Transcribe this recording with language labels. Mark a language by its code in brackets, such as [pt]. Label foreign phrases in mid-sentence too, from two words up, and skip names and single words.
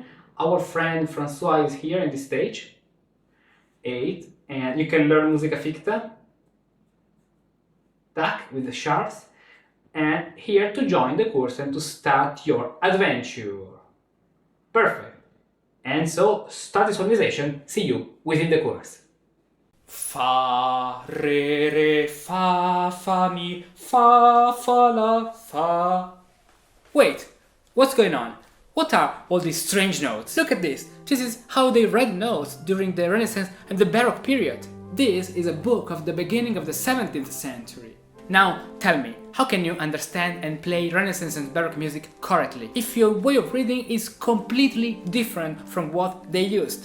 [en] Our friend Francois is here in this stage 8, and you can learn [la] musica ficta, [en] tac, with the sharps, and here to join the course and to start your adventure. Perfect. And so, start the solmization. See you within the course. Fa, re, re, fa, fa, mi, fa, fa, la, fa. Wait, what's going on? What are all these strange notes? Look at this. This is how they read notes during the Renaissance and the Baroque period. This is a book of the beginning of the 17th century. Now, tell me, how can you understand and play Renaissance and Baroque music correctly if your way of reading is completely different from what they used?